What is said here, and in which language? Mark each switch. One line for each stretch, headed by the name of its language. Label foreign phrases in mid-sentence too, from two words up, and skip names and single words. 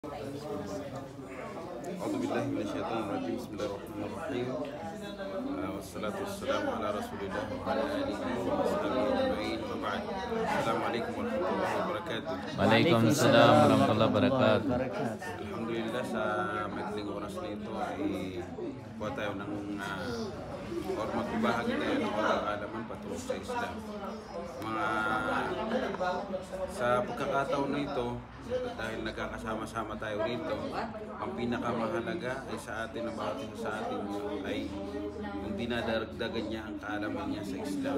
Arabic: أعوذ بالله من الشيطان الرجيم. بسم الله الرحمن الرحيم. والصلاة والسلام على رسول الله وعلى آله وصحبه أجمعين وبعد. السلام عليكم ورحمة الله وبركاته. وعليكم السلام ورحمة الله وبركاته.
Filipino: Alhamdulillah sa maikling oras na ito ay kuha tayo ng or magbahagi tayo ng kaalaman patungkol sa Islam. Sa pagkakataon na ito, dahil nagkakasama-sama tayo rito, ang pinakamahalaga ay sa atin, ang bawat isa sa atin ay yung dinadagdagan niya ang kaalaman niya sa Islam.